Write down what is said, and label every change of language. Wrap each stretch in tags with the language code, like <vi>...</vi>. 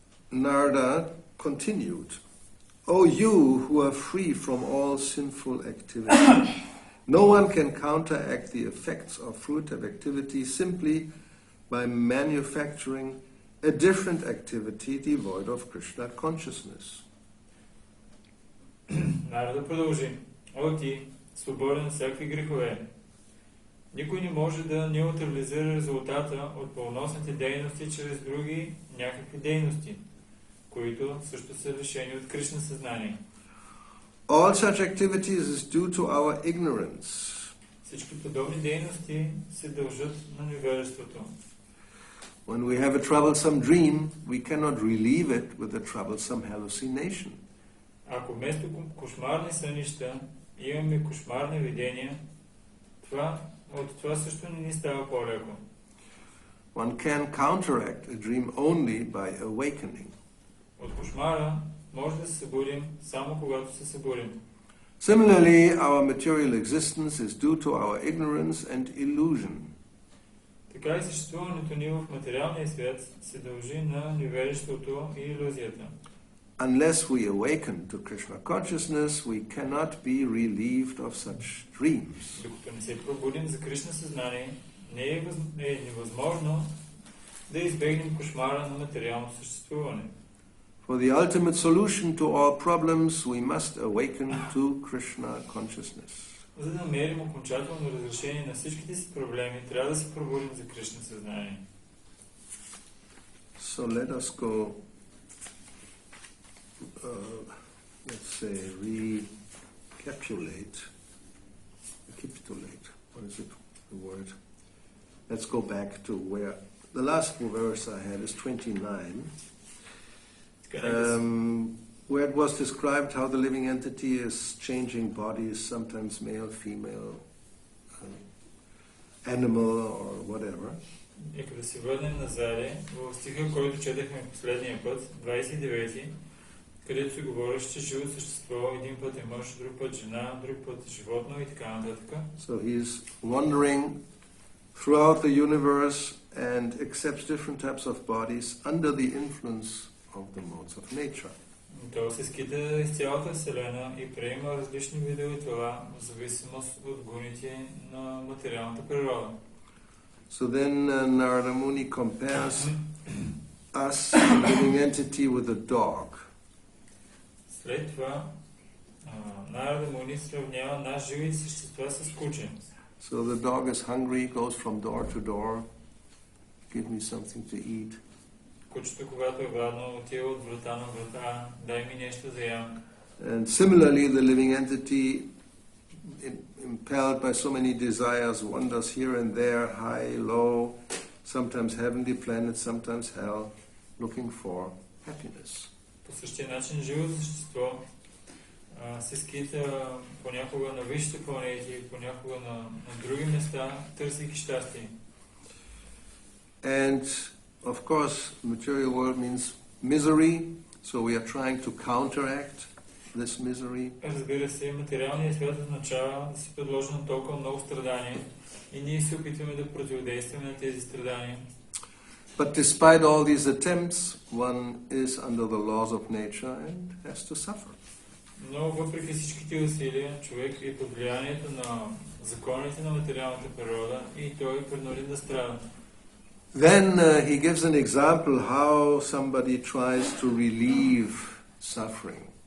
<en>Narada continued, O you who are free from all sinful activity. No one can counteract the effects of fruitive activity simply by manufacturing a different activity devoid of Krishna consciousness.</en> <bg>Нарада продължи. О ти, свободен от всякакви грехове. Никой не може да неутрализира резултата от пълносните дейности чрез други някакви дейности, които също са лишени от Кришна съзнание.</bg> <en>All such activities is due to our ignorance.</en> <bg>Всички подобни дейности се дължат на невежеството.</bg> <en>When we have a troublesome dream, we cannot relieve it with a troublesome hallucination.</en> <bg>Ако вместо кошмарни сънища имаме кошмарни видения, от това също не ни става по-леко.</bg> <en>One can counteract a dream only by awakening.</en> <bg>От кошмара може да се събудим само когато се събудим.</bg> <en>Similarly, our material existence is due to our ignorance and illusion.</en> <bg>Така и съществуването ни в материалния свят се дължи на невежеството и илюзията.</bg> <en>Unless we awaken to Krishna consciousness, we cannot be relieved of such dreams.</en> <bg>Докато не се пробудим за Кришна съзнание, не е невъзможно да избегнем кошмара на материално съществуване.</bg> <en>For the ultimate solution to all problems, we must awaken to Krishna consciousness.</en> <bg>За да намерим окончателно разрешение на всичките си проблеми, трябва да се пробудим за Кришна съзнание.</bg> <en>So let us go, let's say, recapitulate. What is it, the word? Let's go back to where the last verse I had is 29. Where it was described how the living entity is changing bodies, sometimes male, female, animal, or whatever.</en> <bg>Нека да се върнем назад в стиха, който четахме последния път, 29, където се говореше, че живо същество един път е мъж, друг път жена, друг път животно и така нататък.</bg> <en>So he's wandering throughout the universe and accepts different types of bodies under the influence of the modes of nature.</en> <bg>Той се скита из цялата Вселена и приема различни видове тела в зависимост от гуните на материалната природа.</bg> <en>So then Narada Muni compares us, the living entity, with a dog.</en> <bg>След това Нарада Муни сравнява нас живите същества с куче.</bg> <en>So the dog is hungry, goes from door to door, give me something to eat.</en> <bg>Кучето, когато е гладно, отива от врата на врата, дай ми нещо за ям.</bg> <en>And similarly, the living entity, impelled by so many desires, wanders here and there, high, low, sometimes heavenly planets, sometimes hell, looking for happiness.</en> <bg>По същия начин живото същество се скита понякога на висшите планети, понякога на други места, търсейки щастие.</bg> <en>And of course, material world means misery, so we are trying to counteract this misery.</en> <bg>Разбира се, материалният свят означава да се подложи на толкова много страдания и ние се опитваме да противодействаме на тези страдания.</bg> <en>But despite all these attempts, one is under the laws of nature and has to suffer.</en> <bg>Но въпреки всичките усилия, човек е под влиянието на законите на материалната природа и той е принуден да страда.</bg> <en>Then he gives an example how somebody tries to relieve suffering.</en>